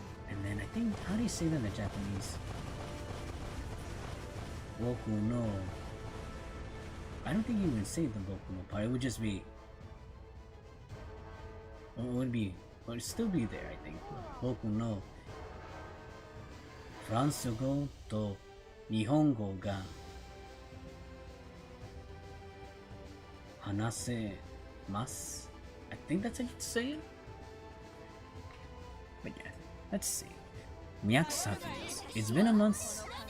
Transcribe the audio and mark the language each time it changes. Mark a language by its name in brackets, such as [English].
[English] And then I think, how do you say that in the Japanese? [Japanese] Boku no. [English] I don't think you even say the boku no part. It would just be. It would still be there, I think. [Japanese] Boku no. フランス語と日本語が話せます. [English] I think that's how you say it. But yeah, let's see. Miyaksafi's. It's been a month.